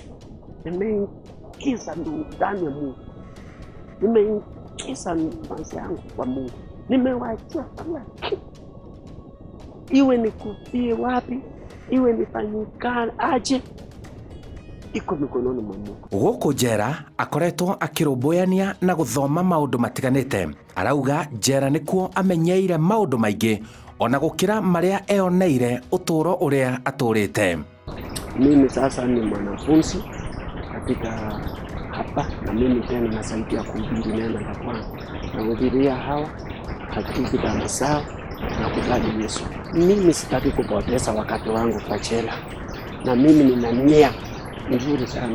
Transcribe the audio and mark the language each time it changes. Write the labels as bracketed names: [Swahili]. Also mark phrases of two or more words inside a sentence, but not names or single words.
[Swahili] Nimeingiza ndani ya Mungu. Nimeingiza maisha yangu kwa Mungu. Nimewaachia kila kitu. Iwe nikufie wapi, iwe nifanyikane aje, iko mikononi mwa Mungu. [Kikuyu] Gũkũ njera akoretwo akĩrũmbũyania na gũthoma maũndũ matiganĩte. Arauga njera nĩkuo amenyeire maũndũ maingĩ ona gũkĩra marĩa eyoneire ũtũũro ũrĩa atũũrĩte. [Swahili] Mimi sasa ni mwanafunzi katika hapa, na mimi tena nasaidia kuhubiri neno la Bwana. Nahubiria hawa katika dhambi zao na kubali Yesu. Mimi sitaki kupoteza wakati wangu kwa jela. Na mimi nina nia nzuri sana.